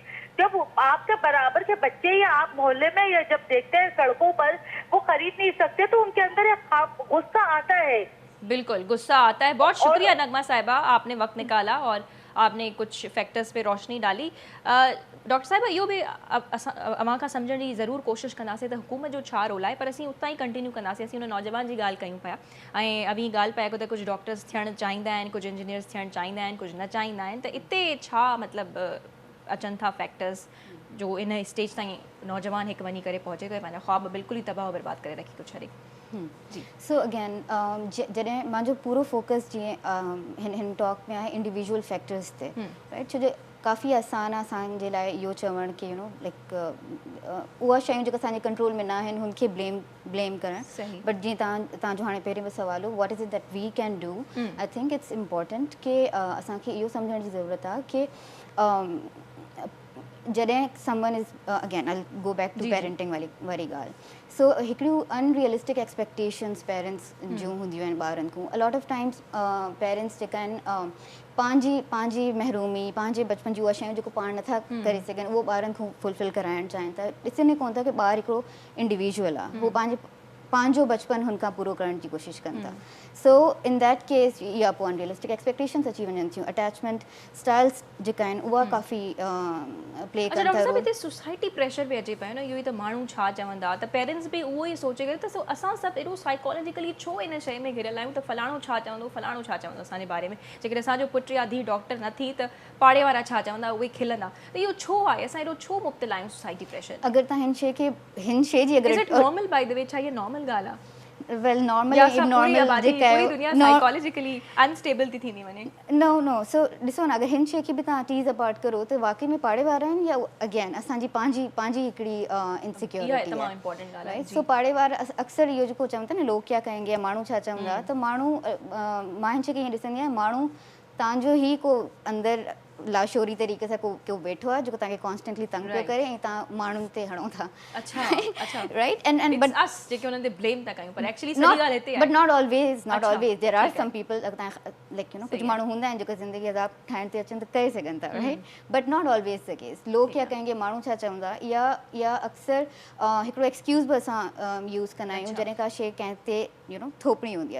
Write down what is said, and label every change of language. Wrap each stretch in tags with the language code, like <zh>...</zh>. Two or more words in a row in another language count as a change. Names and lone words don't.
<ur>جب آپ کے برابر کے بچے یا آپ محلے میں یا جب دیکھتے ہیں سڑکوں پر وہ خرید نہیں سکتے، تو ان کے اندر غصہ آتا ہے. بالکل غصہ آتا ہے. بہت شکریہ نغمہ صاحبہ، آپ نے وقت نکالا اور آپ نے کچھ فیکٹرز پہ روشنی ڈالی.</ur> <sd>डॉक्टर साहिबा, इहो भी अवां खां सम्झण जी ज़रूरु कोशिशि कंदासीं त हुकूमत जो छा रोल आहे, पर असीं उतां ई कंटिन्यू कंदासीं। असीं उन नौजवान जी ॻाल्हि कयूं पिया ऐं अवी ॻाल्हि पिया त कुझु डॉक्टर्स थियणु चाहींदा आहिनि, कुझु इंजीनियर्स थियणु चाहींदा आहिनि, कुझु न चाहींदा आहिनि, त इते छा मतिलबु अचनि था फैक्टर्स जो इन स्टेज ताईं नौजवान हिकु वञी करे पहुचे थो, पंहिंजा ख्वाब बिल्कुलु ई तबाह बर्बाद करे रखी थो छॾे? जी,</sd> <en>so again</en> <sd>जॾहिं मुंहिंजो पूरो फोकस जीअं हिन टॉक में आहे</sd> <en>individual factors</en> <sd>ते, राइट, छो जो काफ़ी आसान आहे असांजे लाइ इहो चवणु कि लाइक उहा शयूं जेका असांजे कंट्रोल में न आहिनि हुनखे ब्लेम करणु। बट जीअं तव्हांजो हाणे पहिरें बि सुवाल हो,</sd> <en>what is it that we can do, I think it's important</en> <sd>कि असांखे इहो सम्झण जी ज़रूरत आहे कि जॾहिं</sd> <en>someone is again I go back to parenting</en> <sd>वारी ॻाल्हि। सो हिकिड़ियूं</sd> <en>unrealistic expectations</en> <sd>पेरेंट्स जूं हूंदियूं आहिनि ॿारनि खां।</sd> <en>a lot of times parents</en> <sd>जेका आहिनि पंहिंजी महरूमी, पंहिंजे बचपन जी उहा शयूं जेको पाण नथा करे सघनि, उहो ॿारनि खां फुलफिल कराइणु चाहिनि था। ॾिसनि कोन था कि ॿारु हिकिड़ो इंडिविजुअल आहे, उहो पंहिंजो बचपन हुन खां पूरो करण जी कोशिशि कनि था।</sd> <en>so in that case</en> <sd>या पोइ</sd> <en>unrealistic expectations</en> <sd>अची वञनि थियूं।</sd> <en>attachment styles</en> <sd>जेका आहिनि उहा काफ़ी प्ले कनि था। हिते</sd> <en>society pressure</en> <sd>बि अचे पियो न, इहो ई त माण्हू छा चवंदा, त पेरेंट्स बि उहो ई सोचे करे त असां सभु एॾो साइकोलॉजिकली छो इन शइ में घिरियल आहियूं त फलाणो छा चवंदो, फलाणो छा चवंदो असांजे बारे में। जेकॾहिं असांजो पुटु या धीउ डॉक्टर न थी त पाड़े वारा छा चवंदा, उहे खिलंदा। त इहो छो आहे, असां एॾो छो मुब्तला आहियूं</sd> <en>society pressure?</en> <sd>अगरि तव्हां हिन शइ जी</sd> <en>normal by the way,</en> <sd>छा इहा नॉर्मल ॻाल्हि आहे?</sd> <en>well normally</en> <sd>या असां पूरी नॉर्मल आबादी, जेका पूरी दुनिया आहे</sd> <en>psychologically unstable</en> <sd>थी थींदी वञे।</sd> <en>no so</en> <sd>ॾिसो न, अगरि हिन शइ खे बि तव्हां</sd> <en>tease apart</en> <sd>करो त वाकई में पाड़े वारा आहिनि या अगेन असांजी पंहिंजी हिकिड़ी इनसिक्योरिटी तमामु आहे, इम्पोर्टेंट ॻाल्हि आहे राइट। जी। सो पाड़े वारा अक्सर इहो जेको चवनि था न</sd> <ur>لوگ کیا کہیں گے</ur> <sd>या माण्हू छा चवंदा, त माण्हू मां हिन शइ खे ईअं ॾिसंदी आहियां, माण्हू तव्हांजो ई को अंदरि लाशोरी तरीक़े सां को वेठो आहे जेको तव्हांखे कॉन्स्टेंटली तंग पियो करे ऐं तव्हां माण्हुनि ते हणो था,</sd> <ur>اچھا اچھا</ur> <en>right. and but</en> <sd>अस जेके उन्हनि ते ब्लेम था कयूं, पर एक्चुअली सॼी ॻाल्हि हिते आहे।</sd> <en>but not always अच्छा, there are</en> <sd>ठीकु आहे।</sd> <en>some people,</en> <sd>तव्हां लाइक सही कुझु आहे। माण्हू हूंदा आहिनि जेको ज़िंदगी अज़ाब ठाहिण ते अचनि त करे सघनि था, राइट।</sd> <en>but not always the case.</en> <ur>لوگ کیا کہیں گے,</ur> <sd>माण्हू छा चवंदा, या अक्सर हिकिड़ो एक्सक्यूज़ बि असां यूज़ कंदा आहियूं जॾहिं का शइ कंहिं ते थोपणी हूंदी आहे।</sd>